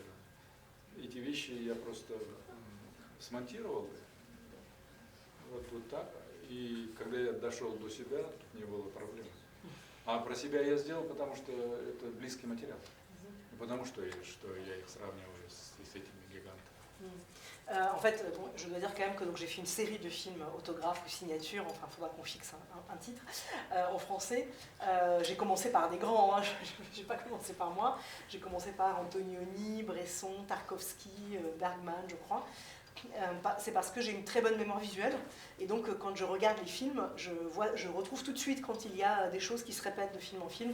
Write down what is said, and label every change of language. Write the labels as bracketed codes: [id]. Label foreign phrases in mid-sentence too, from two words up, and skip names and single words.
[ru] Эти вещи я просто смонтировал вот так. И когда я дошел до себя, тут не было проблем. А про себя я сделал, потому что это близкий материал. И потому что я их сравниваю с этими гигантами. [fr] En fait, bon, je dois dire quand même que j'ai fait une série de films autographes ou signatures, enfin il faudra qu'on fixe un titre en français. J'ai commencé par des grands, hein, je n'ai pas commencé par moi, j'ai commencé par Antonioni, Bresson, Tarkovsky, Bergman je crois. C'est parce que j'ai une très bonne mémoire visuelle et donc quand je regarde les films, je retrouve tout de suite quand il y a des choses qui se répètent de film en film.